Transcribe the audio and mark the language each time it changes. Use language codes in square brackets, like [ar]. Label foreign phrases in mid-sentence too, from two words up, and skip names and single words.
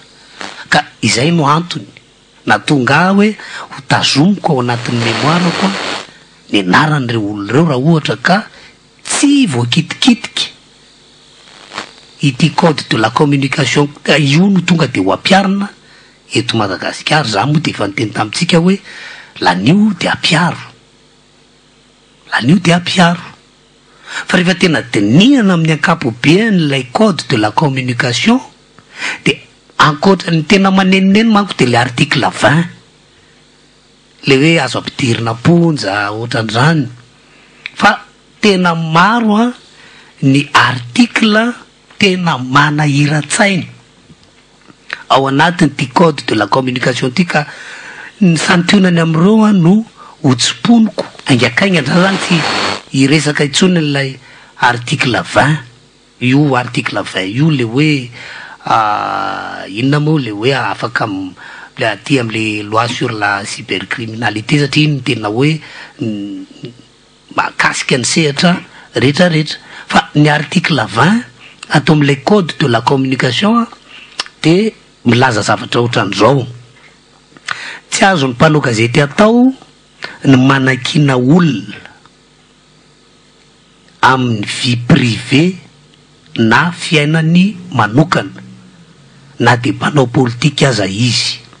[mg] Ka izay no antony natonga hoe ho tazomiko ao anatin'ny mémoirako ny anaran'ireo olon'ireo raha ohatra ka tsy voakitikitika ity [fr] code de la communication [mg] io no tonga de ho ampiarina eto Madagasikara. Za moa de efa niteny tamitsika hoe lanio de ampiaro, lanio de ampiaro. Fa rehefa tena dinihana amin'ny ankapobeny [fr] code de la communication [mg] de ankoatrany tena manenoneny manko de le article 20 le hoe azo ampidirina ponja ohatran'izany. Fa tena maro ny article tena manahira-tsainy ao anatiny ty [fr] code de la communication [mg] ty ka ny santionany am'ireo no hotsiponiko angakaigna ndra zany tsy iresaka itsony lay article 20 io article 20 io le hoe inona moa le hoe afaka le aty am'le [fr] loi sur la cybercriminalité [mg] satria iny tena hoe makasika ny sehatra rehetrarehetra. Fa ny article 20 atao am'le [fr] code de la communication [mg] de milaza zavatra ohatran'izao: tsy azo ny mpanao gazety atao ny manakina olona amin'ny [fr] vie privé [mg] na fiainany manokana na de mpanao politika aza izy.